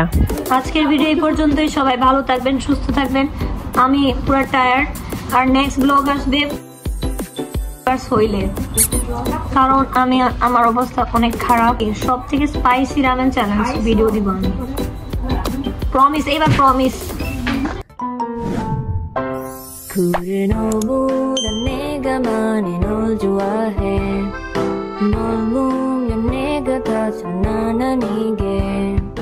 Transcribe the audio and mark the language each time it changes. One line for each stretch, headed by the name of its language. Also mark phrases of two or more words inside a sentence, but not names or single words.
Bangla: আজকের ভিডিও এই পর্যন্তই। সবাই ভালো থাকবেন, সুস্থ থাকবেন। আমি পুরো টায়ার্ড, আর
English: next blog
Bangla: আসবে হইলে, কারণ আমি আমার অবস্থা অনেক খারাপ। সব থেকে
English: spicy ramen challenge video
Bangla: দিব আমি, প্রমিস, এবার প্রমিস।
Korean: 너보다 내가 많이 널 좋아해. 널 보면 내가 다 장난 아니게